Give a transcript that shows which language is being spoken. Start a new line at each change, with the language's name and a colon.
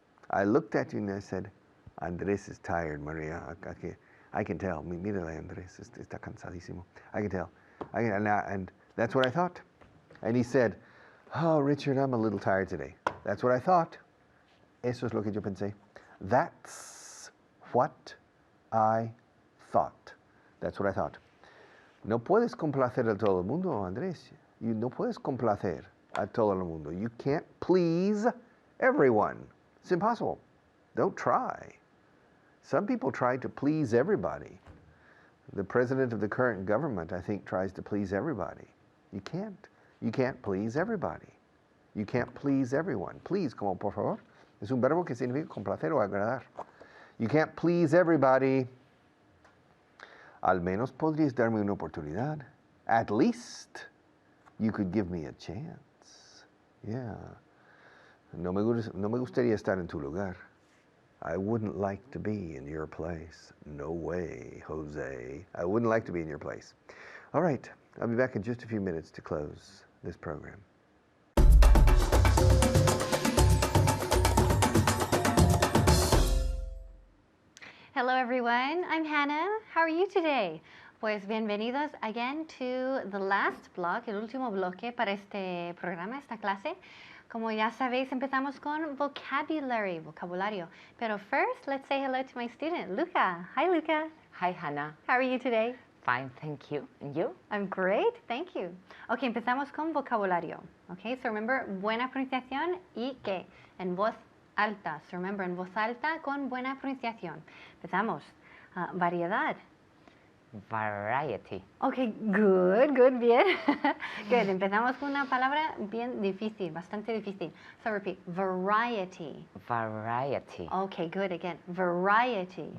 English: I looked at you and I said, Andrés is tired, Maria. I can tell.
Spanish: Mírale, Andrés, está cansadísimo.
English: I can tell. And that's what I thought. And he said, oh, Richard, I'm a little tired today. That's what I thought.
Spanish: Eso es lo que yo pensé.
English: That's what I thought. That's what I thought.
Spanish: No puedes complacer a todo el mundo, Andrés. No puedes complacer a todo el mundo.
English: You can't please everyone. It's impossible. Don't try. Some people try to please everybody. The president of the current government, I think, tries to please everybody. You can't. You can't please everybody. You can't please everyone.
Spanish: Please, como por favor, es un verbo que significa complacer o agradar.
English: You can't please everybody.
Spanish: Al menos podrías darme una oportunidad.
English: At least you could give me a chance. Yeah.
Spanish: No me gustaría estar en tu lugar.
English: I wouldn't like to be in your place. No way, Jose. I wouldn't like to be in your place. All right, I'll be back in just a few minutes to close this program. Hello everyone, I'm Hannah. How are you today?
Spanish: Pues bienvenidos
English: again to the last block,
Spanish: el último bloque para este programa, esta clase. Como ya sabéis, empezamos con vocabulario.
English: Pero first, let's say hello to my student, Luca. Hi, Luca. Hi, Hannah. How are you today? Fine, thank you. And you? I'm great, thank you. Okay,
Spanish: empezamos con vocabulario.
English: Okay, so remember,
Spanish: buena pronunciación y ¿qué? En voz alta.
English: So remember,
Spanish: en voz alta con buena pronunciación. Empezamos. Variedad.
English: Variety. Okay, good, bien.
Spanish: Good, empezamos con una palabra bien difícil, bastante difícil.
English: So repeat, variety. Variety. Okay, good, again, variety.